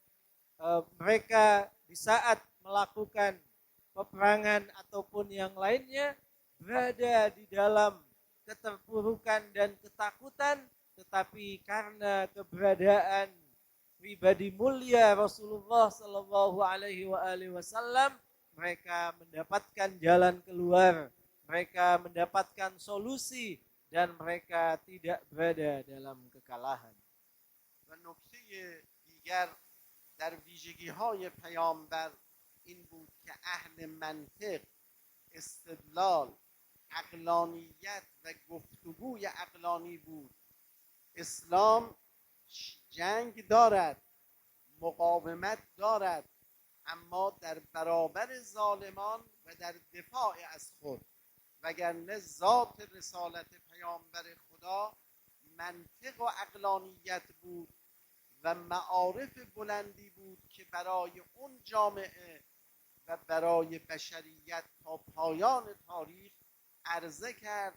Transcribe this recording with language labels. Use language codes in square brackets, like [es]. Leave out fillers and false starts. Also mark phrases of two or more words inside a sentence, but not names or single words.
[id] mereka di saat melakukan peperangan ataupun yang lainnya berada di dalam keterpurukan dan ketakutan, tetapi karena keberadaan pribadi mulia Rasulullah [ar] صلى الله عليه وسلم, [id] mereka mendapatkan jalan keluar, mereka mendapatkan solusi, dan mereka tidak berada dalam kekalahan. [fa] و نکته دیگر در ویژگی‌های پیامبر این بود که اهل منطق، استدلال، عقلانیت و گفتگوی عقلانی بود. اسلام جنگ دارد، مقاومت دارد، اما در برابر ظالمان و در دفاع از خود، وگرنه ذات رسالت پیامبر خدا منطق و عقلانیت بود و معارف بلندی بود که برای اون جامعه و برای بشریت تا پایان تاریخ عرضه کرد.